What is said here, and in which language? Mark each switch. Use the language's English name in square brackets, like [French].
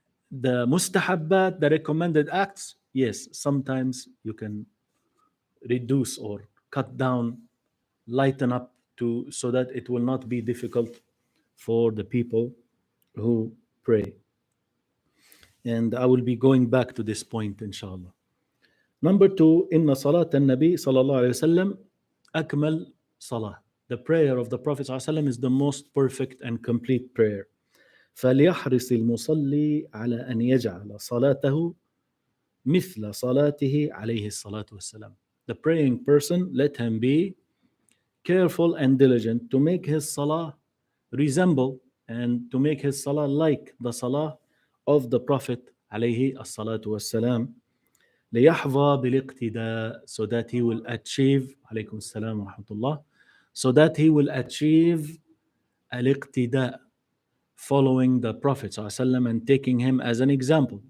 [English] The mustahabbat, the recommended acts, yes, sometimes you can reduce or cut down, lighten up to so that it will not be difficult for the people who pray. And I will be going back to this point, inshallah. Number two, [Arabic] إن صلاة النبي صلى الله عليه وسلم أكمل صلاة. [English] The prayer of the Prophet [Arabic] صلى الله عليه وسلم [English] is the most perfect and complete prayer. [Arabic] فليحرص المصلي على أن يجعل صلاته مثل صلاته عليه الصلاة والسلام. [English] The praying person, let him be careful and diligent to make his salah resemble and to make his salah like the salah of the Prophet [Arabic] عليه الصلاة والسلام. ليحظى بالاقتداء, [English] so that he will achieve [Arabic] عليكم السلام ورحمة الله, [English] so that he will achieve الاقتداء, following the Prophet ﷺ and taking him as an example.